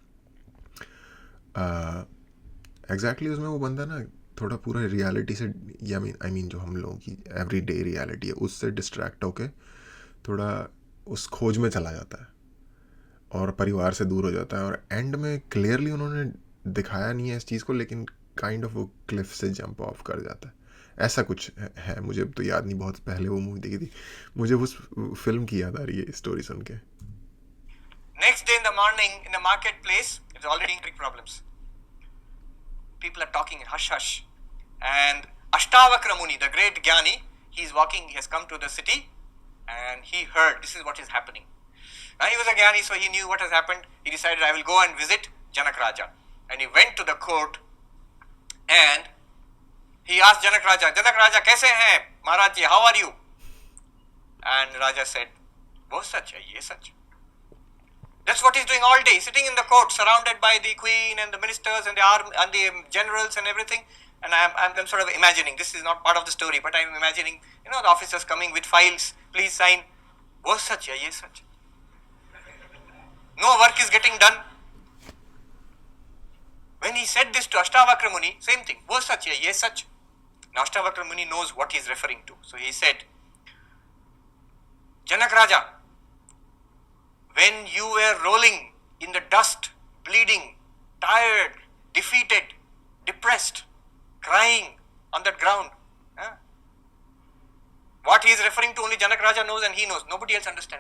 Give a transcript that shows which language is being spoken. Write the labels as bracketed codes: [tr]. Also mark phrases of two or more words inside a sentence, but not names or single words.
[hi] एग्जैक्टली उसमें वो बंदा ना थोड़ा पूरा रियलिटी से, या आई मीन जो हम लोगों की [en] every day reality [hi] है उससे डिस्ट्रैक्ट होके थोड़ा उस खोज में चला जाता है और परिवार से दूर हो जाता है। और एंड में क्लियरली उन्होंने दिखाया नहीं है इस चीज़ को, लेकिन [en] kind of [hi] वो क्लिफ से [en] jump off [hi] कर जाता है, ऐसा कुछ है। मुझे तो याद नहीं, बहुत पहले वो मूवी देखी थी, मुझे उस फिल्म की याद आ रही है स्टोरी सुन के। [en] Next day in the morning, in the marketplace, it's already big problems. People are talking in hush hush. And Ashtavakra Muni, the great Jnani, he's walking, he has come to the city and he heard this is what is happening. He was a Jnani, so he knew what has happened. He decided, I will go and visit Janak Raja. And he went to the court and he asked Janak Raja, [hi] कैसे हैं? [en] Maharaj ji, how are you? And Raja said, [hi] वो सच है, ये सच. [en] That's what he's doing all day, sitting in the court, surrounded by the queen and the ministers and the army and the generals and everything. And I'm sort of imagining, this is not part of the story, but I'm imagining, the officers coming with files, please sign. [hi] वो सच है, ये सच. [en] No work is getting done. When he said this to Ashtavakra Muni, same thing. [hi] वो सच है, ये सच. [en] Now Ashtavakra Muni knows what he is referring to. So he said, Janak Raja, when you were rolling in the dust, bleeding, tired, defeated, depressed, crying on that ground, what he is referring to only Janak Raja knows and he knows. Nobody else understands.